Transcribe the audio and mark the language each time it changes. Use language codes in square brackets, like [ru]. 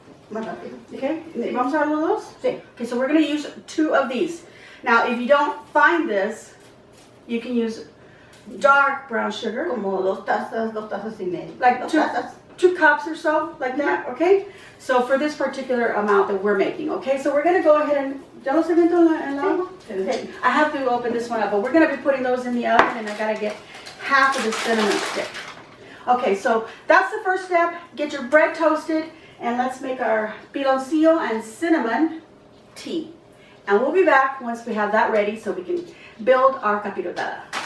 [en] Okay, [es] vamos a ver los dos? Sí. [en] Okay, so we're going to use 2 of these. Now, if you don't find this, you can use dark brown sugar. [es] Como 2 tazas y media. [en] Like [es] Dos [en] 2 [es] tazas. [en] 2 cups or so, like that, okay? So for this particular amount that we're making, okay? So we're going to go ahead and, [es] ¿ya los evento en la agua? [en] Okay. I have to open this one up, but we're going to be putting those in the oven, and I got to get half of the cinnamon stick. Okay, so that's the first step. Get your bread toasted. And let's make our piloncillo and cinnamon tea. And we'll be back once we have that ready so we can build our capirotada.